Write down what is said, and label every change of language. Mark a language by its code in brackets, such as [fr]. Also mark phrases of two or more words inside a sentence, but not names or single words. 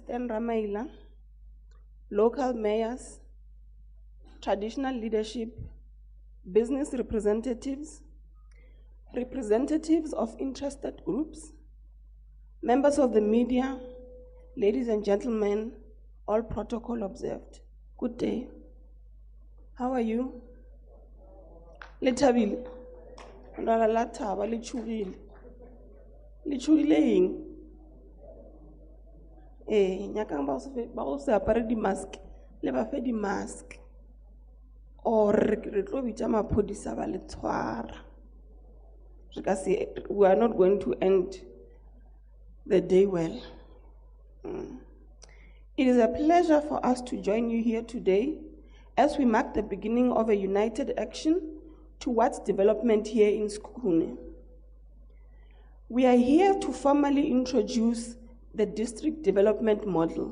[en] Stan Ramaila, local mayors, traditional leadership, business representatives, representatives of interested groups, members of the media, ladies and gentlemen, all protocol observed. Good day. How are you? [nso] Letabile. Ndala la thaba le tshogile. Le tshogile eng? Nyakang ba go se apare di-mask, le ba fe di-mask. Or re tlo bitsa maphodisa ba le tshwara. Re ka se, [en] we are not going to end the day well. It is a pleasure for us to join you here today as we mark the beginning of a united action towards development here in Sekhukhune. We are here to formally introduce the district development model.